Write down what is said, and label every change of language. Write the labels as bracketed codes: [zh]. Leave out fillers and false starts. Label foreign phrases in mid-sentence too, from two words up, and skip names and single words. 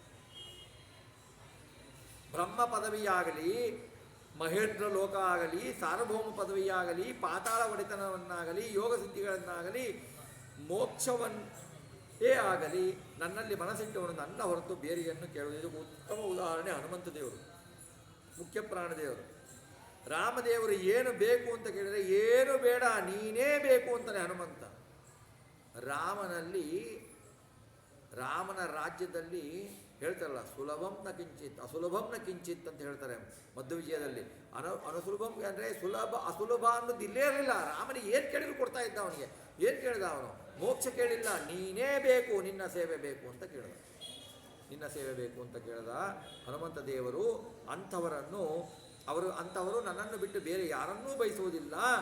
[kn] ಬ್ರಹ್ಮ ಪದವಿಯಾಗಲಿ, ಮಹೇಂದ್ರ ಲೋಕ ಆಗಲಿ, ಸಾರ್ವಭೌಮ ಪದವಿಯಾಗಲಿ, ಪಾತಾಳ ಒಡೆತನವನ್ನಾಗಲಿ, ಯೋಗ ಸಿದ್ಧಿಗಳನ್ನಾಗಲಿ, ಮೋಕ್ಷವನ್ನೇ ಆಗಲಿ, ನನ್ನಲ್ಲಿ ಮನಸ್ಸಿಟ್ಟವನು ನನ್ನ ಹೊರತು ಬೇರೆಯನ್ನು ಕೇಳುವುದು. ಉತ್ತಮ ಉದಾಹರಣೆ ಹನುಮಂತ ದೇವರು, ಮುಖ್ಯ ಪ್ರಾಣದೇವರು. ರಾಮದೇವರು ಏನು ಬೇಕು ಅಂತ ಕೇಳಿದರೆ ಏನು ಬೇಡ, ನೀನೇ ಬೇಕು ಅಂತಾನೆ ಹನುಮಂತ. ರಾಮನ ರಾಜ್ಯದಲ್ಲಿ ಹೇಳ್ತಾರಲ್ಲ, [sa] ಸುಲಭಂ ನ ಕಿಂಚಿತ್ ಅಸುಲಭಂ ನ ಕಿಂಚಿತ್ [kn] ಅಂತ ಹೇಳ್ತಾರೆ ಮಧ್ವವಿಜಯದಲ್ಲಿ. ಅನುಸುಲಭಂ ಅಂದರೆ ಸುಲಭ ಅಸುಲಭ ಅನ್ನೋದು ಇಲ್ಲೇ ಇರಲಿಲ್ಲ. ರಾಮನಿಗೆ ಏನು ಕೇಳಿದ್ರು ಕೊಡ್ತಾ ಇದ್ದ. ಅವನಿಗೆ ಏನು ಕೇಳಿದ? ಅವನು ಮೋಕ್ಷ ಕೇಳಿಲ್ಲ, ನೀನೇ ಬೇಕು, ನಿನ್ನ ಸೇವೆ ಬೇಕು ಅಂತ ಕೇಳಿದ. ನಿನ್ನ ಸೇವೆ ಬೇಕು ಅಂತ ಕೇಳಿದ ಹನುಮಂತ ದೇವರು. ಅಂಥವರು ನನ್ನನ್ನು ಬಿಟ್ಟು ಬೇರೆ ಯಾರನ್ನೂ ಬಯಸುವುದಿಲ್ಲ.